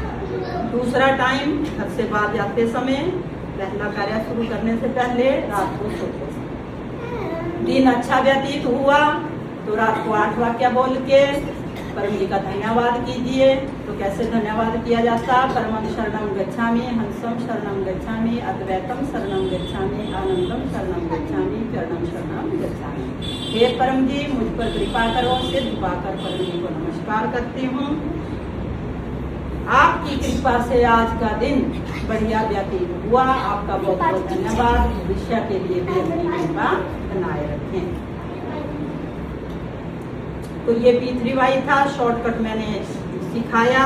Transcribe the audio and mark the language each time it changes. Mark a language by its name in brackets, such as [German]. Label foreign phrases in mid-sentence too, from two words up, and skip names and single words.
[Hindi] दूसरा टाइम घर से बाहर जाते समय, पहला कार्य शुरू करने से पहले रात को सोते समय। दिन अच्छा व्यतीत हुआ तो रात को 8 वाक्य बोल के परम जी का धन्यवाद कीजिए। तो कैसे धन्यवाद किया जाता? [Pali] परमं शरणं गच्छामि, हंसं शरणं गच्छामि, अद्वैतम शरणं गच्छामि, आनंदम शरणं गच्छामि, चरणं शरणं गच्छामि। [Hindi] हे परम जी मुझ पर कृपा करो, सिद्ध पाकर परम जी को नमस्कार करती हूँ। आपकी कृपा से आज का दिन बढ़िया व्यतीत हुआ। आपका बहुत बहुत धन्यवाद। भविष्य के लिए भी अपनी कृपा बनाए रखें। तो ये P3Y था, शॉर्टकट मैंने सिखाया।